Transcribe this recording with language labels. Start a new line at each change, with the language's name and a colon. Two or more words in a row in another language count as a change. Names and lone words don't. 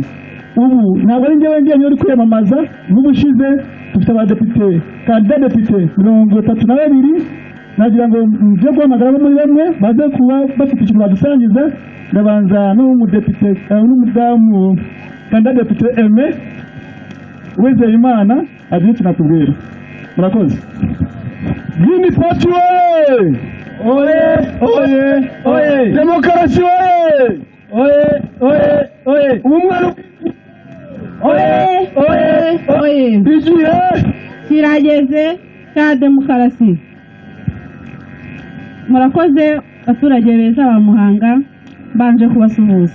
Kinyarwanda: Ubu ntabwo ari njyewe ngiye uri kwiyamamaza. N'ubushize dufite abadepite, kandida depite 32. Nagira ngo nje guhamagara muri bamwe baze kuba bafite ikintu badusangiza. Ndabanza n'umudepite n'umudamu kandida depite Aime Uwizeyimana agiye tunatubwira. Murakoze. Green Party oye oye oye, demokarasi oye umwana oye igihe kirageze cya demokarasi. Murakoze abaturage beza ba Muhanga, banje kubasuhuza.